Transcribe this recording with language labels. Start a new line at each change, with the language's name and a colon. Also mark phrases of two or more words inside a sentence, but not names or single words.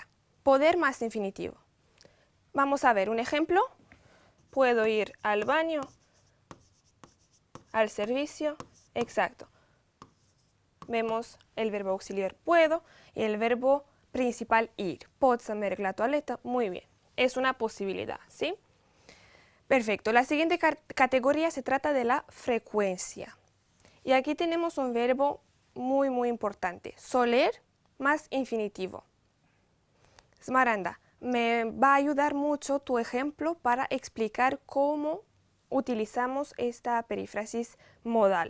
Spanish: Poder más infinitivo. Vamos a ver un ejemplo. Puedo ir al baño, al servicio. Exacto. Vemos el verbo auxiliar puedo y el verbo principal ir.
Romanian: Pots merg la toaleta.
Spanish: Muy bien. Es una posibilidad, ¿sí? Perfecto. La siguiente categoría se trata de la frecuencia. Y aquí tenemos un verbo muy importante. Soler más infinitivo. Smaranda, me va a ayudar mucho tu ejemplo para explicar cómo utilizamos esta perífrasis modal.